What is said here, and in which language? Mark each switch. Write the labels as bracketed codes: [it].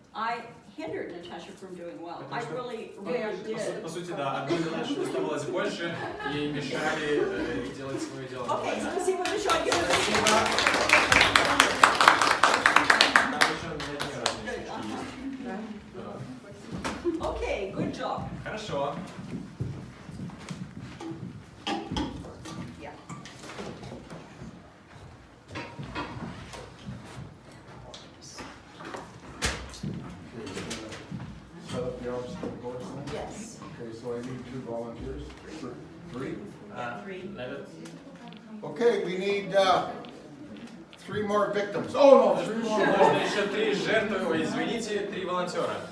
[en] I hindered Natasha from doing well. I [ru] Потому [en] really, [ru] что, [en] really did. [ru] по сути, да, одной Наташе доставалось больше, ей мешали делать свое дело. [en] Okay, so let's see what Michelle gives us. [ru] Спасибо. Там еще на дне разные штучки есть. Да. [en] Okay, good job. [ru] Хорошо. [en] Yeah. Set up the obstacle course then? Yes. Okay, so I need 2 volunteers? 3? Three. [ru] Этот. [en] Okay, we need 3 more victims. Oh, no, 3 more. [ru] Нужно еще 3 жертвы, ой, извините, 3 волонтера.